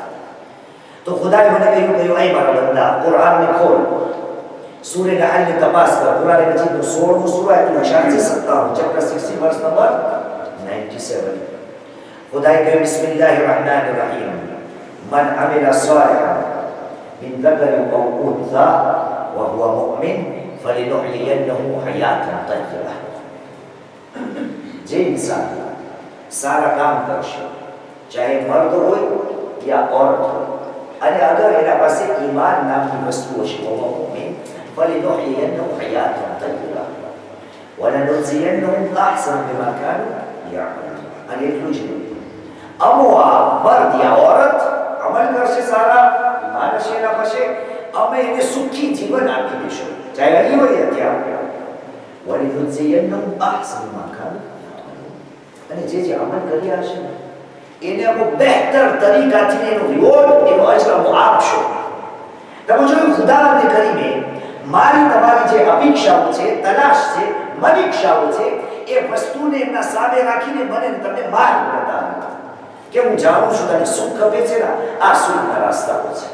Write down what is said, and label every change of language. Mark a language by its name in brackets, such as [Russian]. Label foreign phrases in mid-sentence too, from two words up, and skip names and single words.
[Gujarati] તો ખુદાએ મને કહ્યું, "એ મારા બંદા, કુરાનને ખોલ, સૂરે નહલની તપાસ કર, કુરાન મજીદનો 16મો સૂરો આયત 57 [English] chapter 60 verse number 97." [Gujarati] ખુદાએ કહ્યું, [Arabic] "بسم الله الرحمن الرحيم من عمل صالحا من ذكر أو أنثى وهو مؤمن فلنحيينه حياة طيبة." [Gujarati] જે ઇન્સાન સારા કામ કરશે, ચાહે મર્દ હોય યા औरत હોય, અને અગર એના પાસે ઈમાન નામની વસ્તુ હશે, [Arabic] وهو مؤمن فلنحيينه حياة طيبة ولنجزينهم أحسن بما كانوا يعملون. [Gujarati] અને એટલું જ નહીં, અમો આ મર્દ યા औरत અમલ કરશે સારા, ઈમાન હશે એના પાસે, અમે એને સુખી જીવન આપી દઈશું, ચાહે અહીં હોય ત્યાં. [Arabic] ولنجزينهم أحسن بما كانوا يعملون. [Gujarati] અને જે અમલ કર્યા હશે એને અમો બહેતર તરીકાથી એનો રિવોર્ડ, એનો અજર અમો આપશો. તમે જોયું, ખુદાવંદે કરીને મારી તમારી જે અપેક્ષાઓ છે, તલાશ છે, મનીક્ષાઓ છે, એ વસ્તુને એમના સામે રાખીને મને તમને માર્ગ બતાવ્યો કે હું જાણું છું તને સુખ ખપે છે ને, આ સુખના રસ્તાઓ છે.